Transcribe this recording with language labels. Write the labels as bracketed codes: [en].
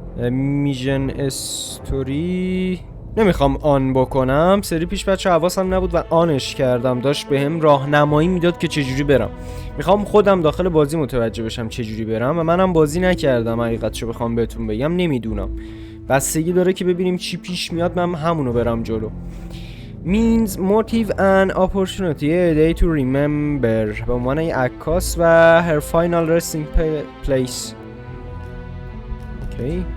[fa] میژن استوری نمیخوام آن بکنم. سری پیش بچه حواسم نبود و آنش کردم. داشت بهم راهنمایی میداد که چجوری برم. میخوام خودم داخل بازی متوجه بشم چجوری برم و منم بازی نکردم. حقیقتشو بخوام بهتون بگم نمیدونم. بستگی داره که ببینیم چی پیش میاد، من همونو برم جلو. [en] Means motive and opportunity a day to remember. [fa] به عنوان عکاس و [en] her final resting place. [fa] اوکی.